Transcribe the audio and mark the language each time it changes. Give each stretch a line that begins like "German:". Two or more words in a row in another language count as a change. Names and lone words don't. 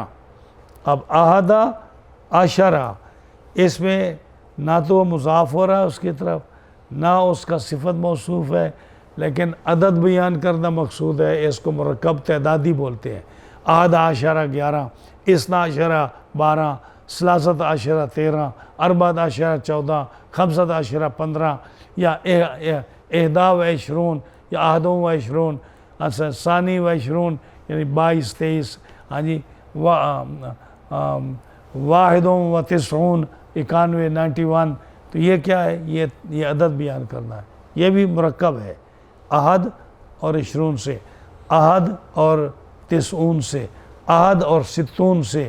Urdu: اب
Arabic: احد عشرہ
Urdu: اس میں نہ تو وہ مضاف ہو رہا ہے اس کی طرف، نہ اس کا صفت موصوف ہے، لیکن عدد بیان کرنا مقصود ہے. اس کو مرکب تعدادی بولتے ہیں.
Arabic: احد عشرہ 11، اثنا عشرہ 12، ثلاثت عشرہ 13، اربعۃ عشرہ 14، خمسۃ عشرہ 15، یا احدی و عشرون یا احد و عشرون، ثانی و عشرون یعنی 22 23.
Urdu: ہاں جی،
Arabic: واحد و تسعون 91 91.
Urdu: تو یہ کیا ہے؟ یہ عدد بیان کرنا ہے. یہ بھی مرکب ہے احد اور عشرون سے، احد اور تسعون سے، احد اور ستون سے.